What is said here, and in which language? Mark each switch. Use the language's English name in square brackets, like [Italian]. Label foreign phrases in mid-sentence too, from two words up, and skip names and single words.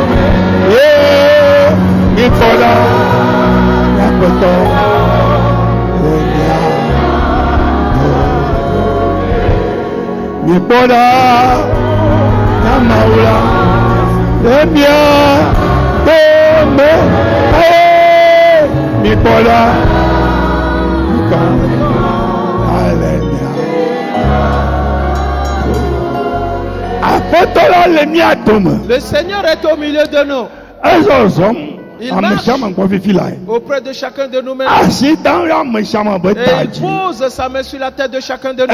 [French] Nipoda, Afeto, Alenia, Nipoda, Namaula, Lemia, Tome, Nipoda, Alenia. Le Seigneur est au milieu de nous. Il marche auprès de chacun de nous-mêmes. Et il pose sa main sur la tête de chacun de nous.